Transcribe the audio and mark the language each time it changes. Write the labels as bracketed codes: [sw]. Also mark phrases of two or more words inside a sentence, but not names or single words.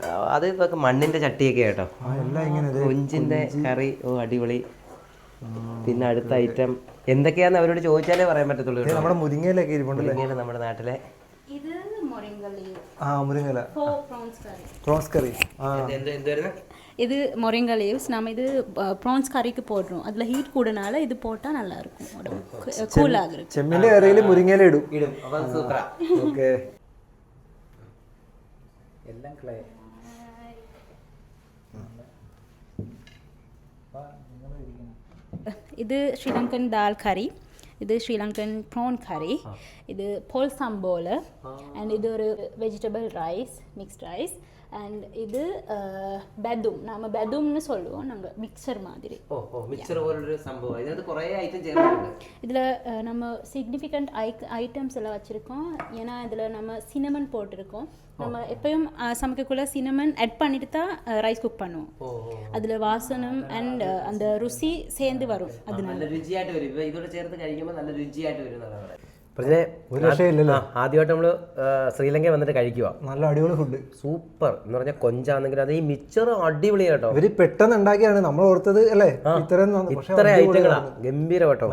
[ml] അത് ഇതൊക്കെ മണ്ണിന്റെ ചട്ടിയൊക്കെ കേട്ടോ, കൊഞ്ചിന്റെ കറി. ഓ അടിപൊളി. പിന്നെ അടുത്ത ഐറ്റം എന്തൊക്കെയാന്ന് അവരോട് ചോദിച്ചാലേ പറയാൻ പറ്റത്തുള്ളൂ. നമ്മുടെ മുരിങ്ങയിലൊക്കെ ഇരിപ്പുണ്ടല്ലേ, നമ്മുടെ നാട്ടിലെ. മുരിങ്ങല [en] prawns curry. [ta] இது [en] moringa leaves [ta] நம்ம இது ப்ரான்ஸ் கறிக்கு போடுறோம். அதில் ஹீட் கூடனால இது போட்டால் நல்லா இருக்கும், உடம்பு கூல் ஆகுது. [ml] ചെമ്മിന്റെ കറിയിൽ മുരിങ്ങയില ഇടും. ഓക്കെ. എല്ലാം ക്ലേ. ഇത് ശ്രീലങ്കൻ ദാൽ കറി, ഇത് [en] Sri Lankan prawn curry, [ml] ഇത് പോൾ സംബോള്, ആൻഡ് ഇത് ഒരു [en] vegetable rice, mixed rice. [ml] ആൻഡ് ഇത് ബദും, നമ്മൾ ബദുംന്ന് [ta] சொல்லுவோம் நாங்கள், மிக்சர் மாதிரி. மிக்சர் போலொரு சம்பவம். [ml] ഇതിനകത്ത് കുറേ ഐറ്റം ചേർത്തിട്ടുണ്ട്. [ta] இதில் நம்ம [en] significant items [ta] எல்லாம் வச்சுருக்கோம். ஏன்னா இதில் நம்ம சினமன் போட்டிருக்கோம். நம்ம எப்பயும் சமைக்கக்குள்ள [en] cinnamon add [ta] பண்ணிட்டு தான் [en] rice cook [ta] பண்ணுவோம். அதில் வாசனம் அண்ட் அந்த ருசி சேர்ந்து வரும். அது [ml] നല്ല രുചിയായിട്ട് വരും. ഇതോടെ ചേർത്ത് കഴിക്കുമ്പോൾ നല്ല രുചിയായിട്ട് വരും. ആദ്യമായിട്ട് നമ്മള് ശ്രീലങ്ക വന്നിട്ട് കഴിക്കുക. നല്ല അടിപൊളി ഫുഡ്, സൂപ്പർ എന്ന് പറഞ്ഞാൽ കൊഞ്ചാണെങ്കിൽ അത് ഈ മിക്സർ അടിപൊളിയാട്ടോ. ഇവര് പെട്ടെന്ന് ഉണ്ടാക്കിയാണ്, നമ്മൾ ഓർത്തത് അല്ലേ ഇത്ര ഐറ്റങ്ങളാ. ഗംഭീരം കേട്ടോ,